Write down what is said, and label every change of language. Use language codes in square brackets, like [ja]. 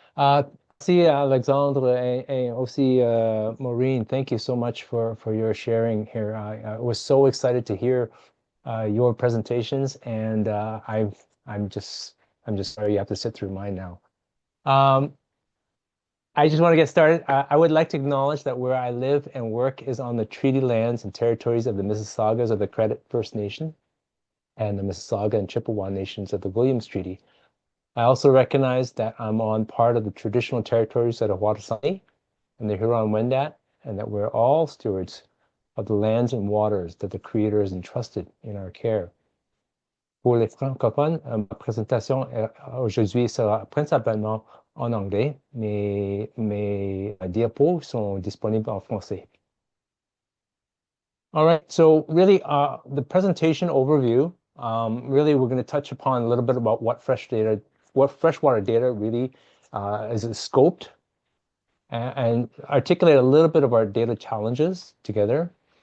[fr] Merci Alexandre [en] and [fr] aussi Maureen. [en] Thank you so much for your sharing here. I was so excited to hear your presentations, and I'm just sorry you have to sit through mine now. I just want to get started. I would like to acknowledge that where I live and work is on the treaty lands and territories of the Mississaugas of the Credit First Nation and the Mississauga and Chippewa nations of the Williams Treaty. I also recognize that I'm on part of the traditional territories of the Watasani and the Huron-Wendat, and that we're all stewards of the lands and waters that the Creator has entrusted in our care. [fr] Pour les francophones, ma présentation aujourd'hui sera principalement en anglais, mais mes diapos sont disponibles en français. [en] All right, so really the presentation overview, really we're going to touch upon a little bit about what freshwater data really is scoped, and articulate a little bit of our data challenges together.